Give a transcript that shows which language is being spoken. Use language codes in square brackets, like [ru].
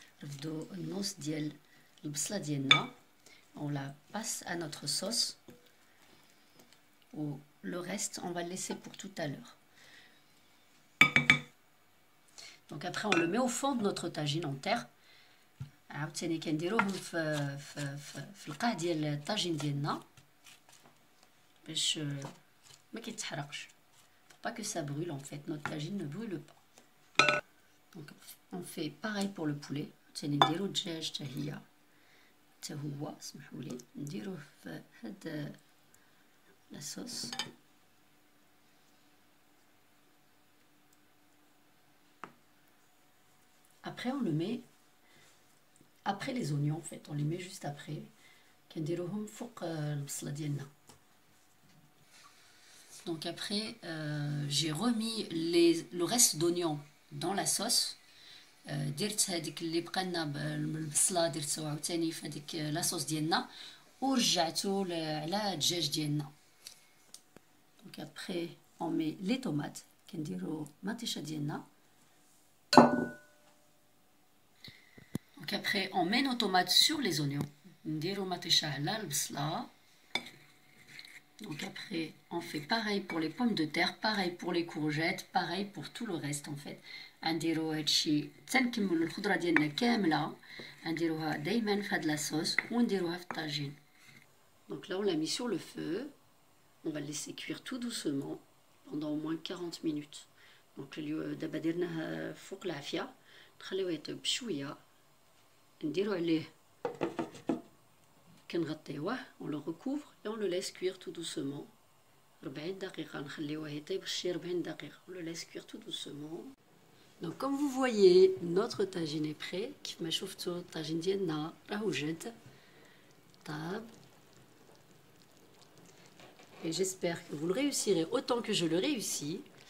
[ar] نرفدو النص ديال البصله ديالنا. [fr] on la passe à notre sauce. ou le reste on va le laisser pour tout à l'heure. donc après on le met au fond de notre tagine en terre. [ar] عاوتاني كنديروهم في القاع ديال الطاجين ديالنا. باش ما كيتحرقش. [fr] Pour pas que ça brûle en fait, notre tagine ne brûle pas. Donc on fait pareil pour le poulet. [ar] تاني نديرو الدجاج حتى هي حتى هو سمحولي نديروه في هاد لا صوص. [fr] Après on le met après les oignons en fait, on les met juste après. [ar] كنديروهم فوق البصلة ديالنا. [fr] Donc après j'ai remis le reste d'oignons dans la sauce. [ar] درت هذيك اللي بقى لنا بالبصله درتو عاوتاني في هذيك لاصوص ديالنا ورجعتو على الدجاج ديالنا. [fr] دونك ابري اون مي لي طوماط [ar] كنديرو مطيشه ديالنا. [fr] دونك ابري اون مي نو طوماط سور لي زونيون [ar] نديرو مطيشه على البصله. [fr] Donc après on fait pareil pour les pommes de terre, pareil pour les courgettes, pareil pour tout le reste en fait. [ar] نديرو هادشي تنكملو الخضره ديالنا كامله نديروها دائما في هاد لاصوص ونديروها في الطاجين. [fr] Donc là on l'a mis sur le feu, on va le laisser cuire tout doucement pendant au moins 40 minutes. [ar] Donc دابا درناه فوق العافيه نخليوه يطيب بشويه نديرو عليه كنغطيوه [fr] on le recouvre et on le laisse cuire tout doucement [ar] 40 دقيقه نخليوه يطيب شي 40 دقيقه [fr] on le laisse cuire tout doucement. Donc comme vous voyez notre tagine est prêt. [ar] كيف ما شفتوا الطاجين ديالنا راه وجد طاب. [fr] Et j'espère que vous le réussirez autant que je le réussis.